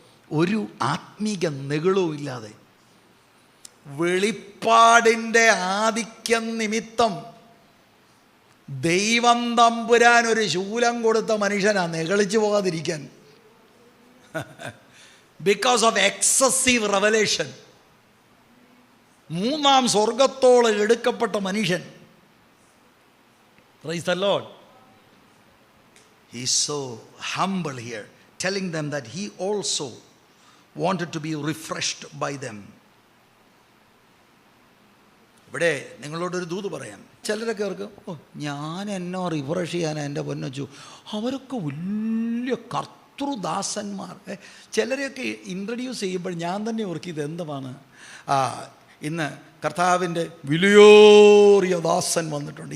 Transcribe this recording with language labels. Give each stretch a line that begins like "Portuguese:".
Malayalam: ഒരു ആത്മീക നെകിളവും ഇല്ലാതെ. വെളിപ്പാടിൻ്റെ ആധിക്യം നിമിത്തം ദൈവം തമ്പുരാൻ ഒരു ശൂലം കൊടുത്ത മനുഷ്യനാ നെകളിച്ചു പോകാതിരിക്കാൻ.
English: Because of excessive revelation.
Malayalam: മൂന്നാം സ്വർഗത്തോളം എടുക്കപ്പെട്ട മനുഷ്യൻ.
English: Praise the Lord. He is so humble here, telling them that he also wanted to be refreshed by them.
Malayalam: ഇവിടെ നിങ്ങളോടൊരു ദൂത് പറയാം. ചിലരൊക്കെ അവർക്ക്, ഞാൻ എന്നോ റിഫ്രഷ് ചെയ്യാനാണ് എൻ്റെ പൊന്നച്ചു, അവരൊക്കെ വലിയ കർത്തൃദാസന്മാർ. ചിലരെയൊക്കെ ഇൻട്രൊഡ്യൂസ് ചെയ്യുമ്പോൾ ഞാൻ തന്നെ ഓർക്കും ഇതെന്താണ്. ഇന്ന് കർത്താവിൻ്റെ വിലയേറിയ ദാസൻ വന്നിട്ടുണ്ട്.